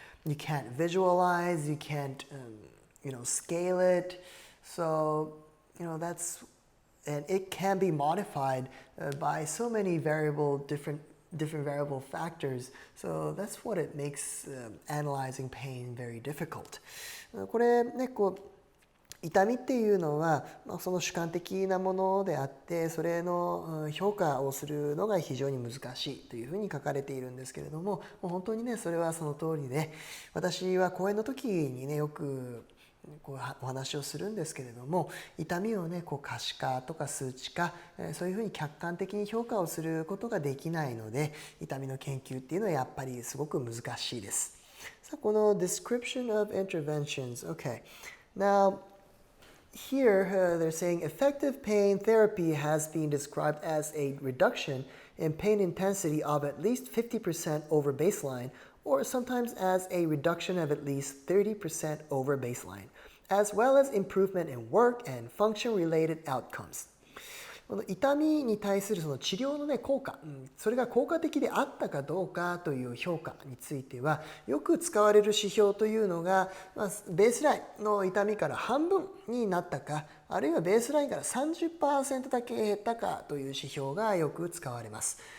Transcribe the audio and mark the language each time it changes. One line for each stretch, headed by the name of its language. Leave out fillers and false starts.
English: You can't visualize, you can't scale it. So and it can be modified by so many different variable factors. So that's what it makes analyzing pain very difficult.
Japanese: これね痛みっていうのはその主観的なものであって、それの評価をするのが非常に難しいというふうに書かれているんですけれども、もう本当にねそれはその通りで、私は講演の時にねよくお話をするんですけれども、痛みをね可視化とか数値化、そういうふうに客観的に評価をすることができないので、痛みの研究っていうのはやっぱりすごく難しいです。さあ、この
English: description of interventions. Okay. Now, here they're saying effective pain therapy has been described as a reduction in pain intensity of at least 50% over baseline, or sometimes as a reduction of at least 30% over baseline, as well as improvement in work and function-related outcomes.
Japanese: この痛みに対するその治療のね効果、それが効果的であったかどうかという評価については、よく使われる指標というのが、ベースラインの痛みから半分になったか、あるいはベースラインから 30% だけ減ったかという指標がよく使われます。